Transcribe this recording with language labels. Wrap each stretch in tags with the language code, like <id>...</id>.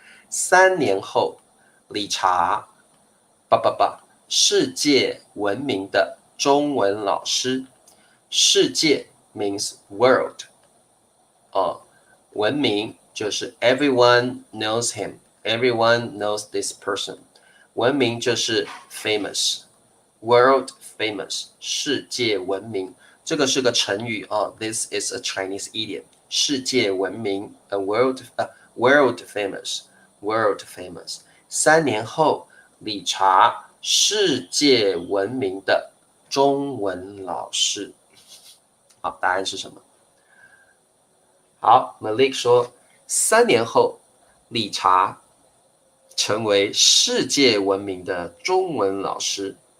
<zh>3年后，理查世界闻名的中文老师。</zh> <en>世界 means world，</en> <zh>闻名就是</zh> <en>everyone knows him，everyone knows this person。</en> <zh>闻名就是</zh> <en>famous。World famous， 世界闻名，</en> <zh>这个是个成语</zh> <en>This is a Chinese idiom， 世界闻名 world famous。World famous。</en> <zh>3年后，理查世界闻名的中文老师。好，答案是什么？好 ，Malik 说，3年后，理查成为世界闻名的中文老师。</zh>